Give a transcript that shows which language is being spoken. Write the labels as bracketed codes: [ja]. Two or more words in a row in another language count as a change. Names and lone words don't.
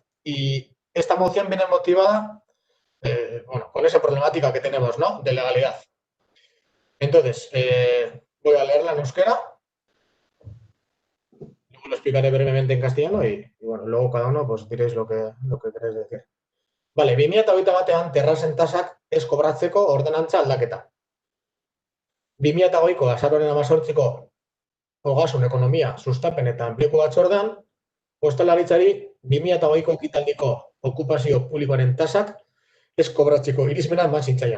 [es] Y esta moción viene motivada bueno, con esa problemática que tenemos, ¿no? De legalidad. Entonces, voy a leerla en euskera, luego lo explicaré brevemente en castellano y bueno, luego cada uno pues diréis lo que queréis decir. [eu] Vale, 2021 terrazen tasak ez kobratzeko ordenantza aldaketa. 2020ko azaroaren 18ko Ogasun Ekonomia Sustapen eta Enplegu Batzordean, ostalaritzari 2020ko ekitaldiko okupazio publikoaren tasak ez kobratzeko irizmena eman zitzaion.